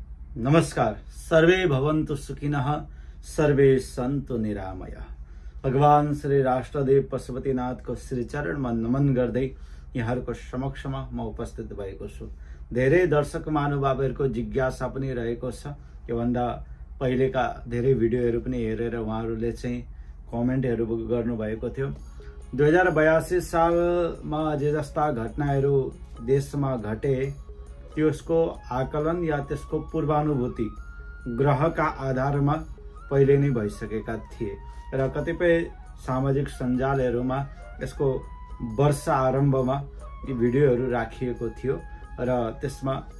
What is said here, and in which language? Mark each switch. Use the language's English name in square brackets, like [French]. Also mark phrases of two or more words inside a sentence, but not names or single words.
[Nepali] नमस्कार। [Sanskrit] सर्वे भवन्तु सुखिनः, सर्वे सन्तु निरामयः। [Nepali] भगवान श्री राष्ट्रदेव पशुपतिनाथको श्री चरणमा नमन गर्दै यहाँहरूको समक्षमा म उपस्थित भएको छु। धेरै दर्शक महानुभावहरूको जिज्ञासा पनि रहेको छ। योभन्दा पहिलेका धेरै भिडियोहरू पनि हेरेर उहाँहरूले चाहिँ कमेन्टहरू गर्नुभएको थियो। 2082 सालमा जे जस्ता घटनाहरू देशमा घटे त्यसको आकलन या त्यसको पूर्वानुभूति ग्रहका आधारमा पहिले नै भइसकेका थिए र कतिपय सामाजिक सञ्जालहरूमा यसको वर्ष आरम्भमा यी भिडियोहरू राखिएको थियो र त्यसमा